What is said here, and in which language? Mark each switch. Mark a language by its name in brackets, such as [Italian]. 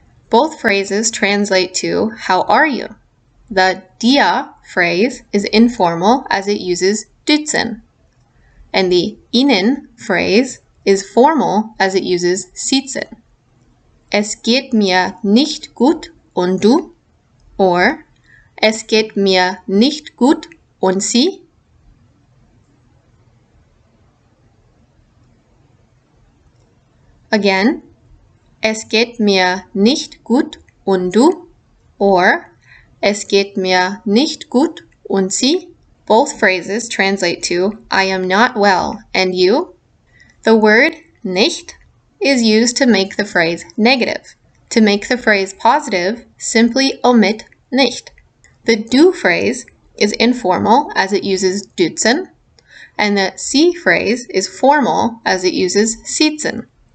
[English] Both phrases translate to how are you? The dir phrase is informal as it uses duzen, and the Ihnen phrase is formal as it uses sitzen. [German] Es geht mir nicht gut und du? [English] Or [German] es geht mir nicht gut und Sie? [English] Again, [German] es geht mir nicht gut und du? [English] Or [German] es geht mir nicht gut und Sie? [English] Both phrases translate to I am not well and you? The word nicht is used to make the phrase negative. To make the phrase positive, simply omit nicht. The du phrase is informal as it uses duzen, and the Sie phrase is formal as it uses sitzen.